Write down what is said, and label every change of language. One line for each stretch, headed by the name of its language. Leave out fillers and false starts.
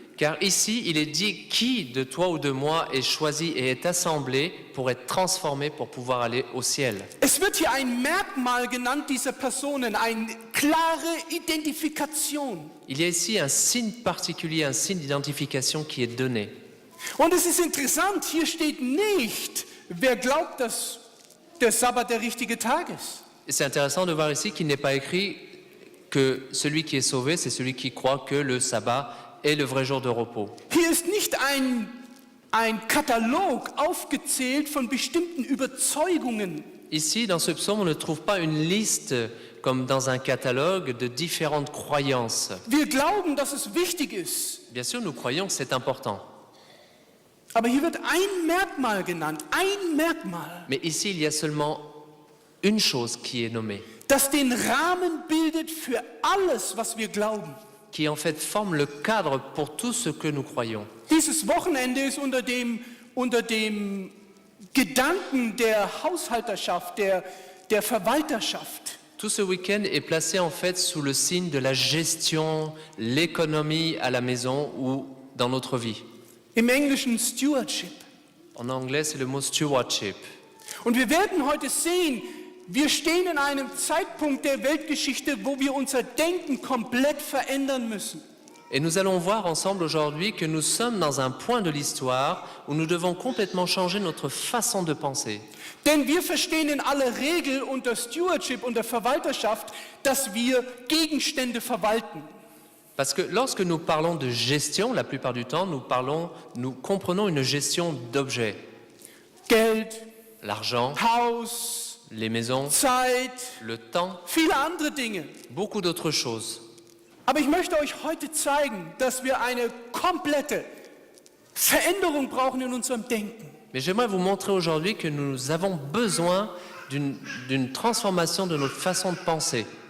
French: Car ici, il est dit qui de toi ou de moi est choisi et est assemblé pour être transformé pour pouvoir aller au ciel.
German: Es wird hier ein Merkmal genannt dieser Personen, eine klare Identifikation.
French: Il y a ici un signe particulier, un signe d'identification qui est donné.
German: Und es ist interessant, hier steht nicht, wer glaubt, dass der Sabbat der richtige Tag ist.
French: Et c'est intéressant de voir ici qu'il n'est pas écrit que celui qui est sauvé, c'est celui qui croit que le sabbat est le vrai jour de repos.
German: Hier ist nicht ein Katalog aufgezählt von bestimmten Überzeugungen.
French: Ici, dans ce psaume, on ne trouve pas une liste comme dans un catalogue de différentes croyances.
German: Wir glauben, dass es wichtig ist.
French: Bien sûr, nous croyons que c'est important.
German: Aber hier wird ein Merkmal genannt, ein Merkmal,
French: Mais ici, il y a seulement une chose qui est nommée,
German: das den Rahmen bildet für alles, was wir glauben.
French: qui en fait forme le cadre pour tout ce que nous croyons.
German: Dieses Wochenende ist unter dem Gedanken der Haushalterschaft, der Verwalterschaft.
French: Tout ce week-end est placé en fait sous le signe de la gestion, l'économie à la maison ou dans notre vie.
German: Im Englischen Stewardship.
French: En anglais, c'est le mot stewardship.
German: Und wir werden heute sehen, wir stehen in einem Zeitpunkt der Weltgeschichte, wo wir unser Denken komplett verändern müssen.
French: Et nous allons voir ensemble aujourd'hui que nous sommes dans un point de l'histoire où nous devons complètement changer notre façon de penser.
German: Denn wir verstehen in aller Regel unter Stewardship, unter Verwalterschaft, dass wir Gegenstände verwalten.
French: Parce que lorsque nous parlons de gestion, la plupart du temps, nous comprenons une gestion d'objets.
German: Geld,
French: L'argent,
German: Haus,
French: les maisons,
German: Zeit,
French: le temps,
German: viele andere Dinge.
French: beaucoup d'autres choses.
German: Aber ich möchte euch heute zeigen, dass wir eine komplette Veränderung brauchen in unserem Denken.
French: Mais j'aimerais vous montrer aujourd'hui que nous avons besoin d'une transformation de notre façon de penser.